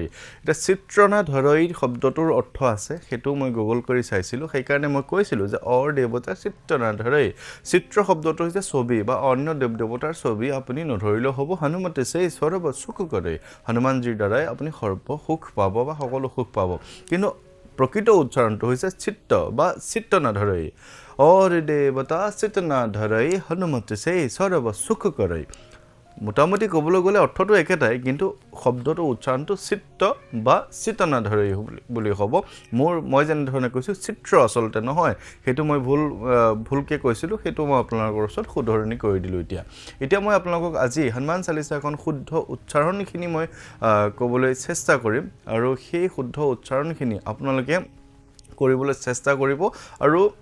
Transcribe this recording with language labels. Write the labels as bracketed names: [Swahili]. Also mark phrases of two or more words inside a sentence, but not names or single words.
[Assamese] এটা চিত্ৰনা ধৰৈ শব্দটোৰ অৰ্থ আছে সেইটো মই গুগল কৰি চাইছিলোঁ সেইকাৰণে মই কৈছিলোঁ যে অৰ দেৱতা চিত্ৰনা ধৰৈ চিত্ৰ শব্দটো হৈছে ছবি বা অন্য দেৱ দেৱতাৰ ছবি আপুনি নধৰিলেও হ'ব হনুমতে সেই সৰ্ব সুখ কৰে হনুমানজীৰ দ্বাৰাই আপুনি সৰ্ব সুখ পাব বা সকলো সুখ পাব কিন্তু প্ৰকৃত উচ্চাৰণটো হৈছে চিত্ত বা চিত্ৰনা ধৰৈ [Awadhi] और देवता चितना धरई हनुमत से सर्व सुख करई [Assamese] মোটামুটি ক'বলৈ গ'লে অৰ্থটো একেটাই কিন্তু শব্দটো উচ্চাৰণটো চিত্ত বা চিতনা ধৰই বুলি হ'ব মই যেনে ধৰণে কৈছোঁ চিত্ৰ আচলতে নহয় সেইটো মই ভুলকৈ কৈছিলোঁ সেইটো মই আপোনালোকৰ ওচৰত শুধৰণি কৰি দিলোঁ এতিয়া মই আপোনালোকক আজি হনুমান চালিসাখন শুদ্ধ উচ্চাৰণখিনি মই ক'বলৈ চেষ্টা কৰিম আৰু সেই শুদ্ধ উচ্চাৰণখিনি আপোনালোকে কৰিবলৈ চেষ্টা কৰিব আৰু